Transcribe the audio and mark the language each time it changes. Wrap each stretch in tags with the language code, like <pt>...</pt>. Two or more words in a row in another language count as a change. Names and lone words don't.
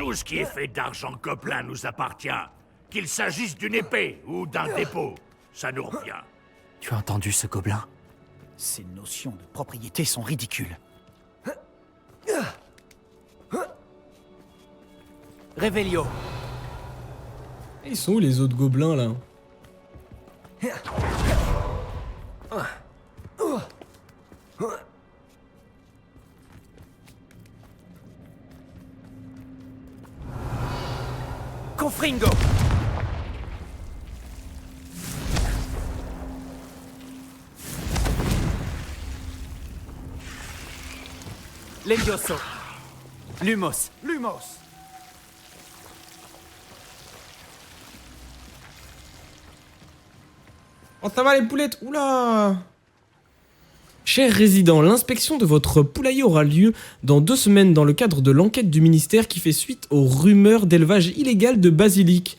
<fr>Tout ce qui est fait d'argent gobelin nous appartient. Qu'il s'agisse d'une épée ou d'un dépôt, ça nous revient. Tu as entendu ce gobelin? Ces notions de propriété sont ridicules. Revelio. Ils sont où les autres gobelins, là? Confringo. Lendioso. Lumos. Lumos. Oh, ça va les poulettes? Oula! Chers résidents, l'inspection de votre poulailler aura lieu dans 2 semaines dans le cadre de l'enquête du ministère qui fait suite aux rumeurs d'élevage illégal de basilic.</fr>